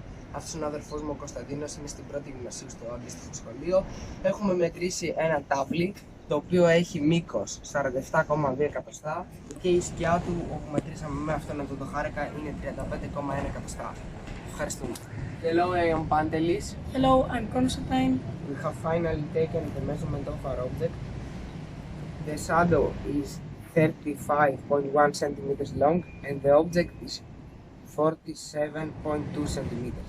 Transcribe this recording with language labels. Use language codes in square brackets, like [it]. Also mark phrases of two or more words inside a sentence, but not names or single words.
[el] Αυτός είναι ο αδερφός μου ο Κωνσταντίνος, είναι στην 1η Γυμνασίου στο αντίστοιχο σχολείο. Έχουμε μετρήσει ένα τάβλι, το οποίο έχει μήκος 47,2 εκατοστά και η σκιά του, όπου μετρήσαμε με αυτόν εδώ το χάρεκα, είναι 35,1 εκατοστά. Ευχαριστούμε. [en] Hello, I am Panteleis. Hello, I'm Constantine. We have finally taken the measurement of our object. The shadow is 35.1 centimeters long and the object is 47.2 centimeters.